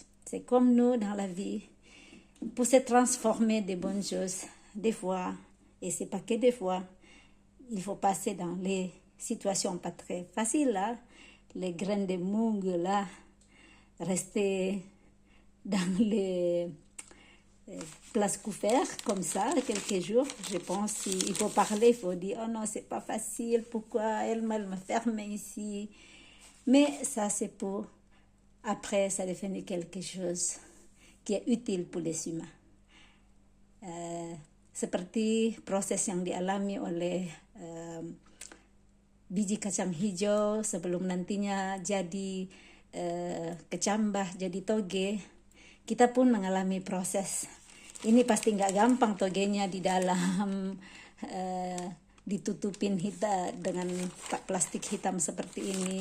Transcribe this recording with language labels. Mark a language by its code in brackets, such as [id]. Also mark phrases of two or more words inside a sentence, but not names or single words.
[fr] C'est comme nous dans la vie. Pour se transformer des bonnes choses, des fois, et c'est pas que des fois, il faut passer dans les situations pas très faciles, là, les graines de moug, là, rester dans les places couvertes comme ça quelques jours. Je pense qu'il faut parler, il faut dire oh non, c'est pas facile, pourquoi elle me ferme ici. Mais ça, c'est pour après, ça devient quelque chose qui est utile pour les humains. [id] Seperti proses yang dialami oleh biji kacang hijau sebelum nantinya jadi kecambah, jadi toge. Kita pun mengalami proses. Ini pasti nggak gampang togenya di dalam ditutupin dengan plastik hitam seperti ini.